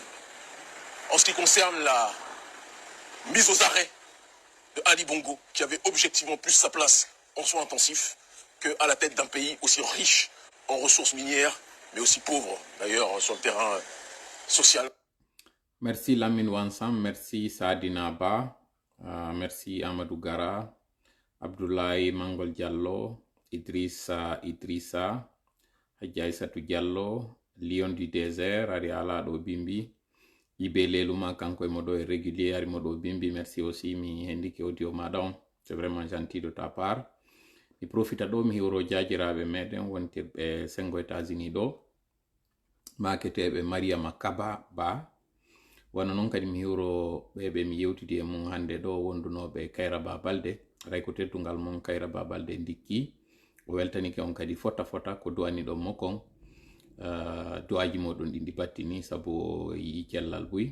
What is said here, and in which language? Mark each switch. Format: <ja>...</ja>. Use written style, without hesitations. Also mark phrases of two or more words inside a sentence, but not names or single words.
<fr>En ce qui concerne la mise aux arrêts de Ali Bongo, qui avait objectivement plus sa place en soins intensifs qu'à la tête d'un pays aussi riche en ressources minières, mais aussi pauvre, d'ailleurs, sur le terrain social. Merci Lamine Wansam, merci Saadina Ba, merci Amadou Gara, Abdoulaye Mangol Diallo, Idrissa, Hadji Aissatou Diallo, Lion du désert, Ari Alado Bimbi, Ibe Leluma Kanko e modo régulier, Ari modo Bimbi, merci aussi,</fr> <ff>mi indique audio madon,</ff> <fr>c'est vraiment gentil de ta part.</fr> <ff>Mi profita do mi hiwro jajiraɓe meɗen wontirɓe sengo États-Unis ɗo, maketeɓe Mariama Kaba Ba, wana non kadi mi hiwro ɓeɓe mi yewtidi e mum hande ɗo wondunoɓe Kayra Babalde, ray ko teddugal mum Kayra Babalde ndikki, o weltanike on kadi fota ko duwani ɗo mokkon, duwaji moɗon ɗi battini sabu o yi cellal buy.</ff>